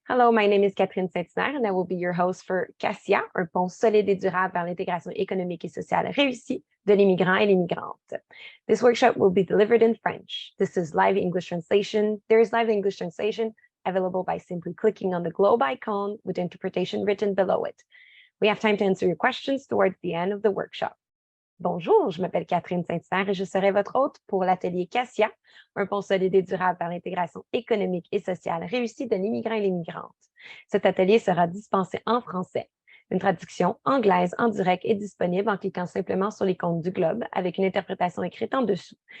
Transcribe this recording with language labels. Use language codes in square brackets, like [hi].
[en] Hello, my name is Catherine Saint-Hilaire, and I will be your host for CASIA, [fr] un pont solide et durable vers l'intégration économique et sociale réussie de l'immigrant et l'immigrantes. [en] This workshop will be delivered in French. This is live English translation. There is live English translation available by simply clicking on the globe icon with interpretation written below it. We have time to answer your questions towards the end of the workshop. [fr] Bonjour, je m'appelle Catherine Saint-Hilaire et je serai votre hôte pour l'atelier CASIA, un pont solide et durable vers l'intégration économique et sociale réussie de l'immigrant et l'immigrantes. Cet atelier sera dispensé en français. Une traduction anglaise en direct est disponible en cliquant simplement sur l'icône du globe avec une interprétation écrite en dessous.